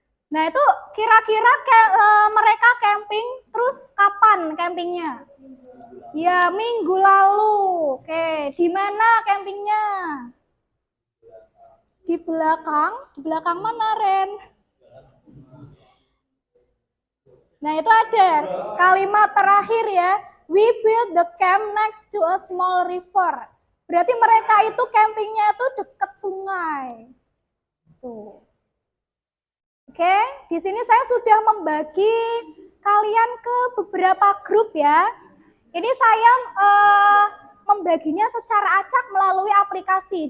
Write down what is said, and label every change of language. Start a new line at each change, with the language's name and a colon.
Indonesian: Nah, itu kira-kira mereka camping terus kapan campingnya? Ya, minggu lalu. Oke, di mana campingnya? Di belakang mana, Ren? Nah, itu ada kalimat terakhir ya.
English: We built the camp next to a small river.
Indonesian: Berarti mereka itu campingnya itu dekat sungai. Tuh. Oke, di sini saya sudah membagi kalian ke beberapa grup ya. Ini saya membaginya secara acak melalui aplikasi.